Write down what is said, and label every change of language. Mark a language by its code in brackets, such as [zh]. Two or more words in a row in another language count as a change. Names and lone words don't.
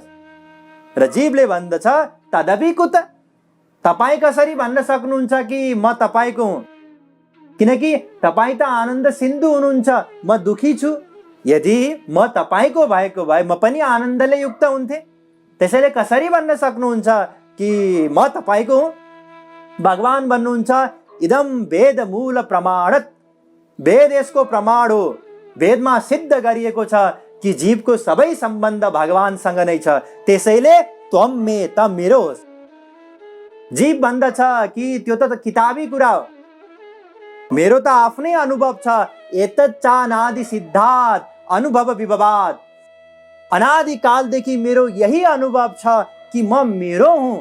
[ne] र जीवले भन्दछ [sa] तदपि कुत, [ne] तपाईँ कसरी भन्न सक्नुहुन्छ कि म तपाईँको हुँ? किनकि तपाईँ त आनन्द सिन्धु हुनुहुन्छ, म दुखी छु। यदि म तपाईँको भएको भए म पनि आनन्दले युक्त हुन्थे। त्यसैले कसरी भन्न सक्नुहुन्छ कि म तपाईँको हुँ? भगवान भन्नुहुन्छ [sa] इदम वेद मूल प्रमाणत, [ne] वेद यसको प्रमाण हो। वेदमा सिद्ध गरिएको छ कि जीवको सबै सम्बन्ध भगवानसँग नै छ। त्यसैले [sa] त्वम मे, [ne] त मेरो होस्। जीव भन्दछ कि त्यो त किताबी कुरा हो, मेरो त आफ्नै अनुभव छ। [sa] एतत् चानादि सिद्धात् अनुभव विभवात्, [ne] अनादिकालदेखि मेरो यही अनुभव छ कि म मेरो हुँ।